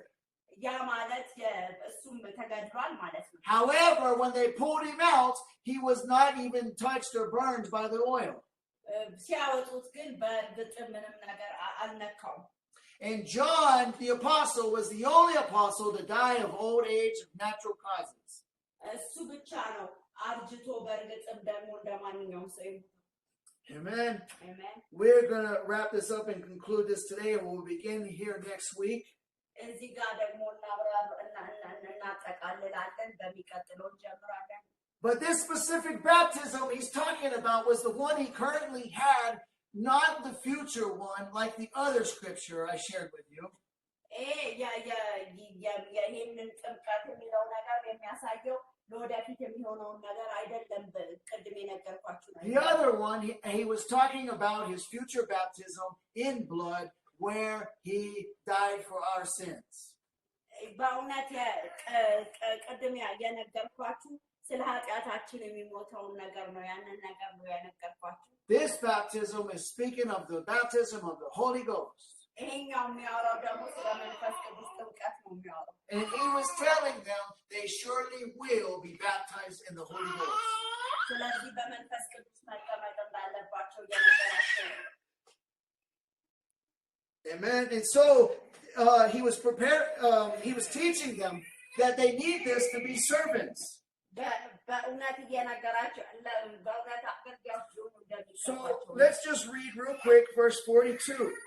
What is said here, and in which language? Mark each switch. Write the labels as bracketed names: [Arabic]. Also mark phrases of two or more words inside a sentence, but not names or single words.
[Amharic] ያ ማለት እሱም ተገድሏል ማለት ነው። [English] However, when they pulled him out, he was not even touched or burned by the oil. [Amharic] ሲያወጡት ግን በእርግጥ ምንም ነገር አልነካውም። [English] And John, the apostle, was the only apostle to die of old age of natural causes. [Amharic] እሱ ብቻ ነው አርጅቶ በእርግጥም ደግሞ እንደማንኛውም ሰው ይሞታል። [English] Amen. Amen. We're going to wrap this up and conclude this today, and we'll begin here next week. [Amharic] እዚህ ጋር ደግሞ እናጠቃልላለን፣ በሚቀጥለው እንጀምራለን። [English] But this specific baptism he's talking about was the one he currently had, not the future one like the other scripture I shared with you. [Amharic] ይህንን ጥምቀት የሚለው ነገር የሚያሳየው ለወደፊት የሚሆነውን ነገር አይደለም። ቅድም የነገርኳችሁ ነው። [English] The other one, he was talking about his future baptism in blood, where he died for our sins. [Amharic] በእውነት ቅድም የነገርኳችሁ ስለ ኃጢአታችን የሚሞተውን ነገር ነው። ያንን ነገር ነው የነገርኳችሁ። [English] This baptism is speaking of the baptism of the Holy Ghost. [Amharic] ይሄኛው የሚያወራው ደግሞ ስለ መንፈስ ቅዱስ ጥምቀት ነው የሚያወራው። [English] And he was telling them they surely will be baptized in the Holy Ghost. [Amharic] ስለዚህ በመንፈስ ቅዱስ መጠመቅ እንዳለባቸው እየነገራቸው ነው። [English] Amen. And so he was he was teaching them that they need this to be servants. So let's just read real quick verse 42.